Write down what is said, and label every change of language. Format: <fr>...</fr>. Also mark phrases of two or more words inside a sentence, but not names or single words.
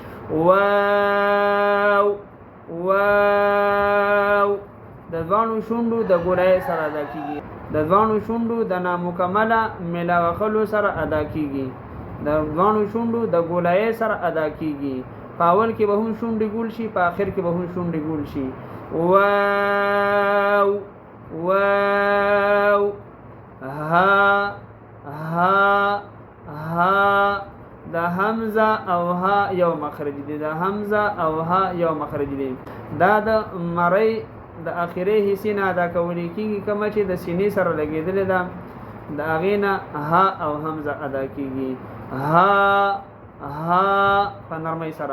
<ps>واو واو. د ځوانو شوندو د ګولای سره ادا کیږي. د ځوانو شوندو د نامکمله ملاوخلو سره ادا کیږي. د ځوانو شوندو د ګولای سره ادا کیږي. پاول کې به هم شونډې ګول شي، په اخر کې به هم شونډې ګول شي. واو واو. ها ها ها. د حمزه او ها یو مخرج دی، د حمزه او ها یو مخرج دی. دا د مری د اخیری حصے نه ادا کولی کیږي، کوم چې د سینې سره لګیدل ده د هغې نه ها او حمزه ادا کیږي. ها ها په نرمۍ سره.</ps>